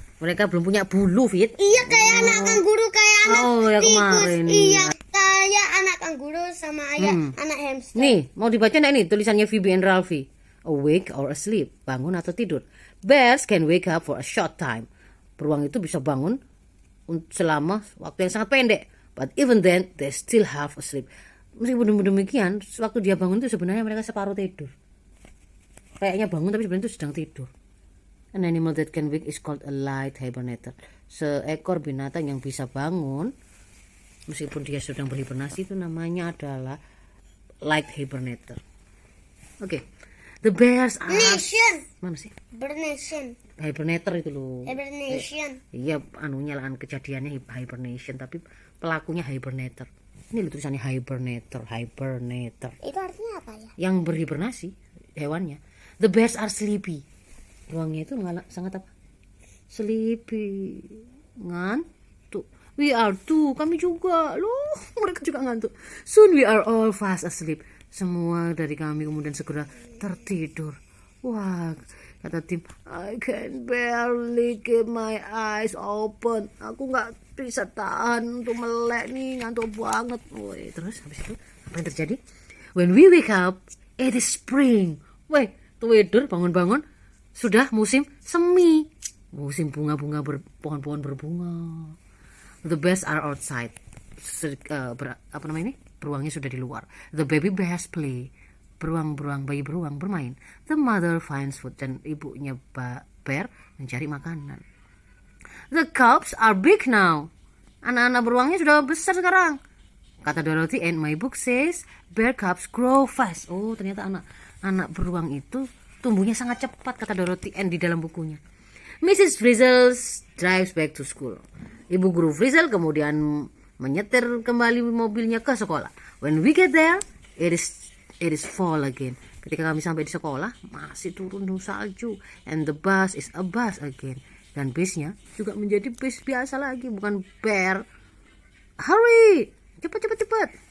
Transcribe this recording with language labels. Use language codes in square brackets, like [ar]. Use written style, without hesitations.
[id] Mereka belum punya bulu, Fit. Iya, kayak anak kanguru, kayak anak yang tikus. kemarin. Iya, kayak anak kanguru sama anak hamster. Nih, mau dibaca enggak nih tulisannya Phoebe and Ralphie? [en] Awake or asleep, [id] bangun atau tidur. [en] Bears can wake up for a short time. [id] Beruang itu bisa bangun selama waktu yang sangat pendek. [en] But even then, they still half asleep. [id] Meskipun demikian, waktu dia bangun itu sebenarnya mereka separuh tidur. Kayaknya bangun tapi sebenarnya itu sedang tidur. [en] An animal that can wake is called a light hibernator. [id] Seekor binatang yang bisa bangun meskipun dia sedang berhibernasi itu namanya adalah light hibernator. Oke. [en] The bears are... [id] Mana sih? Hibernator itu loh. Iya, nyalakan kejadiannya hibernation, tapi pelakunya hibernator. Ini loh tulisannya hibernator. Itu artinya apa ya? Yang berhibernasi hewannya. [en] The bears are sleepy. [id] Beruangnya itu sangat apa? [en] Sleepy. [id] Ngantuk. [en] We are too. [id] Kami juga. Loh, mereka juga ngantuk. [en] Soon we are all fast asleep. [id] Semua dari kami kemudian segera tertidur. Wah, kata Tim, [en] I can barely keep my eyes open. [id] Aku nggak bisa tahan untuk melek nih, ngantuk banget. Woi, terus habis itu apa yang terjadi? [en] When we wake up, it is spring. [id] Woi, tidur bangun-bangun sudah musim semi, musim bunga-bunga pohon-pohon berbunga. [en] The bears are outside. [id] Apa namanya ini? Beruangnya sudah di luar. [en] The baby bears play. [id] Bayi beruang bermain. [en] The mother finds food, [id] dan ibunya bear mencari makanan. [en] The cubs are big now. [id] Anak-anak beruangnya sudah besar sekarang. Kata Dorothy, [en] and my book says bear cubs grow fast. [id] Oh, ternyata anak beruang itu tumbuhnya sangat cepat, kata Dorothy Ann di dalam bukunya. [en] Mrs. Frizzle drives back to school. [id] Ibu guru Frizzle kemudian menyetir kembali mobilnya ke sekolah. [en] When we get there, it is fall again. [id] Ketika kami sampai di sekolah, masih turun salju. [en] And the bus is a bus again. [id] Dan busnya juga menjadi bus biasa lagi, bukan bear. [en] hurry, [id] cepat.